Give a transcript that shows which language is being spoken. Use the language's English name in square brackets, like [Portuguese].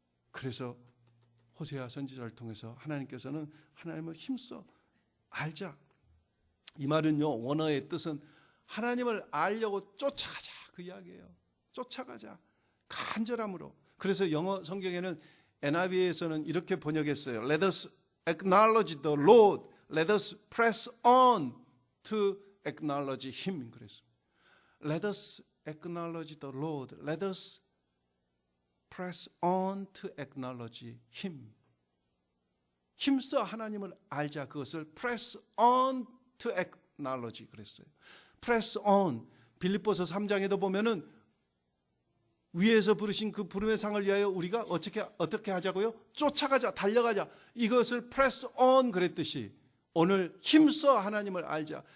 [Korean] 그래서 호세아 선지자를 통해서 하나님께서는 하나님을 힘써 알자. 이 말은요, 원어의 뜻은 하나님을 알려고 쫓아가자, 그 이야기예요. 쫓아가자, 간절함으로. 그래서 영어 성경에는 NIV에서는 이렇게 번역했어요. [English] Let us acknowledge the Lord. Let us press on to acknowledge Him. 그래서 Let us acknowledge the Lord. Let us press on to acknowledge Him. [Korean] 힘써 하나님을 알자. 그것을 [English] press on to acknowledge [Korean] 그랬어요. [English] press on. [Korean] 빌립보서 3장에도 보면은 위에서 부르신 그 부름의 상을 위하여 우리가 어떻게 하자고요? 쫓아가자, 달려가자. 이것을 press on 그랬듯이 오늘 힘써 하나님을 알자.